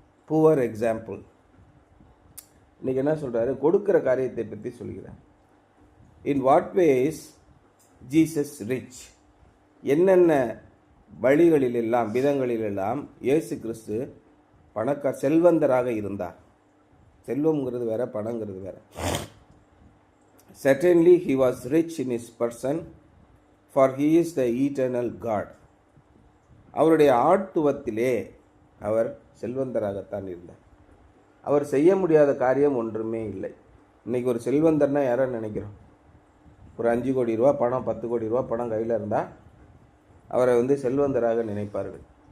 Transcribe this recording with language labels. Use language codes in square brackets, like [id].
[en] Poor example. [ta] இன்றைக்கி என்ன சொல்கிறாரு? கொடுக்குற காரியத்தை பற்றி சொல்கிறார். [en] In what ways Jesus reach? [ta] என்னென்ன வழிகளிலெல்லாம் விதங்களிலெல்லாம் இயேசு கிறிஸ்து செல்வந்தராக இருந்தார். செல்வம்ங்கிறது வேற, பணங்கிறது வேற. [en] Certainly he was rich in his person, for he is the eternal God. [ta] அவருடைய ஆட்துவத்திலே அவர் செல்வந்தராகத்தான் இருந்தார். அவர் செய்ய முடியாத காரியம் ஒன்றுமே இல்லை. இன்றைக்கி ஒரு செல்வந்தர்னா யாரை நினைக்கிறோம்? ஒரு 5 கோடி ரூபா பணம், 10 கோடி ரூபா பணம் கையில் இருந்தால் அவரை வந்து செல்வந்தராக நினைப்பார்கள்.